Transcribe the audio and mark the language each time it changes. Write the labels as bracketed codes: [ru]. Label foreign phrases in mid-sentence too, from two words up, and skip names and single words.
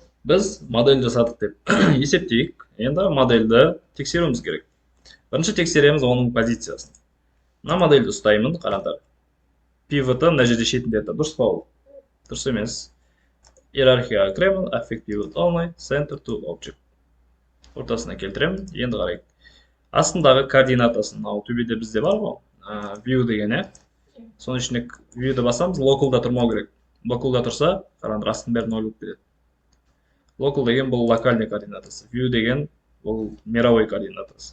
[kk] біз модель жасадық деп есептейік. Енді модельді тексеруіміз керек. Бірінші тексереміз оның позициясын. Мына модельді ұстаймын, қараңдар. Пивоты мына жерде шетінде тұр. Дұрыс па ол? Дұрыс емес. Иерархияға кіремін, [en] affect pivot only, center to object. [kk] Ортасына келтіремін. Енді қарайық. Астындағы координатасын, ал төбеде бізде бар ғой, view деген, соның ішіне viewді басамыз, localда тұрмау керек. Localда тұрса, қараңдар, астын бәрін ойлып кетеді. Local деген бұл локальный координатасы, view деген бұл мировой координатасы.